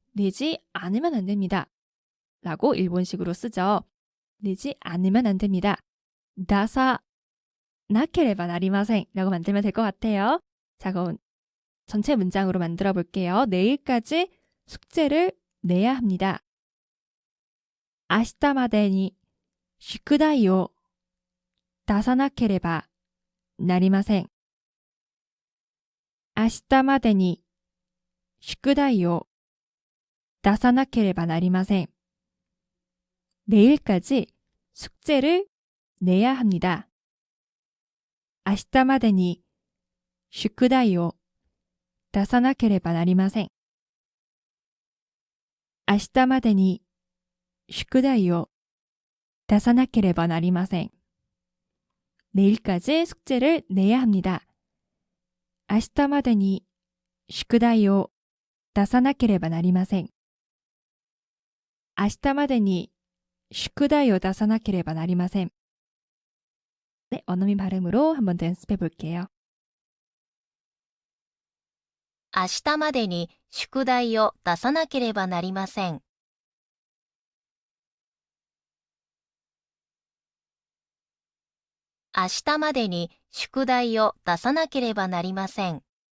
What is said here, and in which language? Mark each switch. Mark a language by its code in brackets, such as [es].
[ko] 내지 않으면 안 됩니다. 라고 일본식으로 쓰죠. 내지 않으면 안 됩니다. [ja] 다사 나케레바 나리마센 [ko] 라고 만들면 될 것 같아요. 자, 그럼 전체 문장으로 만들어 볼게요. 내일까지 숙제를 내야 합니다. [ja] 明日までに宿題を出さなければなりません。明日までに宿題を出さなければなりません。 [ko] 내일까지 숙제를 내야 합니다. [ja] 明日までに宿題を出さなければなりません。明日までに宿題を出さなければなりません。 [ko] 내일까지 숙제를 내야 합니다. [ja] 明日までに宿題を出さなければなりません。明日までに宿題を出さなければなりません。 [ko] 네, 원어민 발음으로 한 번 더 연습해 볼게요. [ja] 明日までに宿題を出さなければなりません。明日までに宿題を出さなければなりません。